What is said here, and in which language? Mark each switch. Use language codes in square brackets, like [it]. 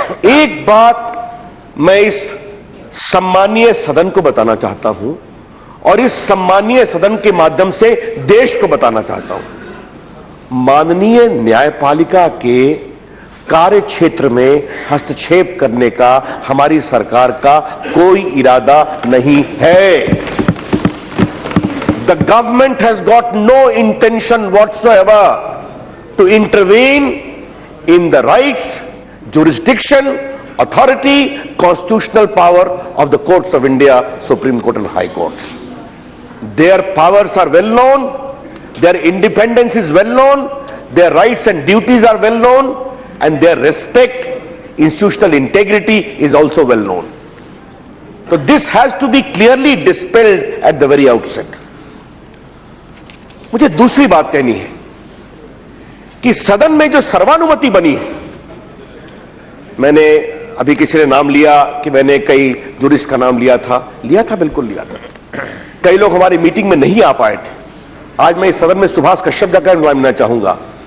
[hi] एक बात मैं इस सम्मानीय सदन को बताना चाहता हूं और इस सम्मानीय सदन के माध्यम से देश को बताना चाहता हूं। माननीय न्यायपालिका के कार्य क्षेत्र में हस्तक्षेप करने का हमारी सरकार का कोई इरादा नहीं है। [en] The government has got no intention whatsoever to intervene in the rights, jurisdiction, authority, constitutional power of the courts of India, Supreme Court and High Courts. Their powers are well known, their independence is well known, their rights and duties are well known, and their respect, institutional integrity is also well known. So this has to be clearly dispelled at the very outset. [hi] मुझे दूसरी बात कहनी है कि सदन में जो सर्वानुमति बनी है, मैंने अभी किसी ने नाम लिया कि मैंने कई जुरिस्ट का नाम लिया था, बिल्कुल लिया था। कई लोग हमारी मीटिंग में नहीं आ पाए थे। आज मैं इस सदन में सुभाष कश्यप का मानना चाहूंगा।